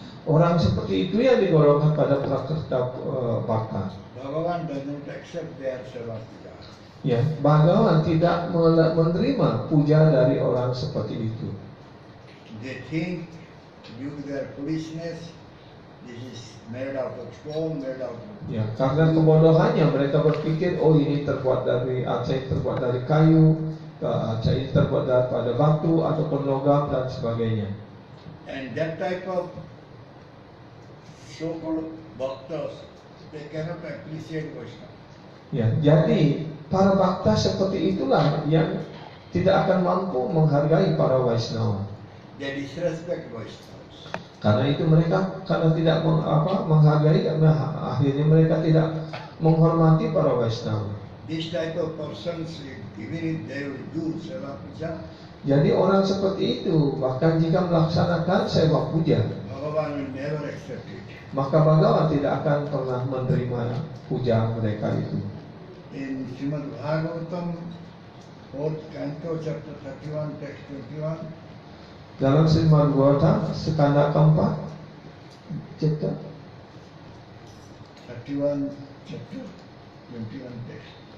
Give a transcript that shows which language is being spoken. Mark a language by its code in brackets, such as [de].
[id] Orang seperti itu yang digolongkan pada prakrta bhakta. [en] Bhagavan does not accept their seva puja. [id] Ya, Bhagavan tidak menerima puja dari orang seperti itu. [en] They think due to their foolishness, this is made out of stone, made out of... [id] Ya, karena kebodohannya mereka berpikir, oh ini terbuat dari arca, ini terbuat dari kayu, arca ini terbuat daripada batu ataupun logam dan sebagainya. [en] And that type of so-called bhaktas, they cannot appreciate Vaishnava. [id] Ya, jadi para bhakta seperti itulah yang tidak akan mampu menghargai para Vaisnava. [en] They disrespect Vaishnavas. [id] Karena itu mereka karena tidak menghargai, karena akhirnya mereka tidak menghormati para Vaisnava. [en] This type of persons, even if they will do seva puja, [id] Jadi orang seperti itu bahkan jika melaksanakan sewa puja, [en] Bhagavan will never accept it. [id] maka Bhagavan tidak akan pernah menerima puja mereka itu. [en] In Srimad Bhagavatam, 4th canto, chapter 31, text 21, [id] Dalam Srimad Bhagavatam skanda keempat, chapter [en] 31, chapter 21 text.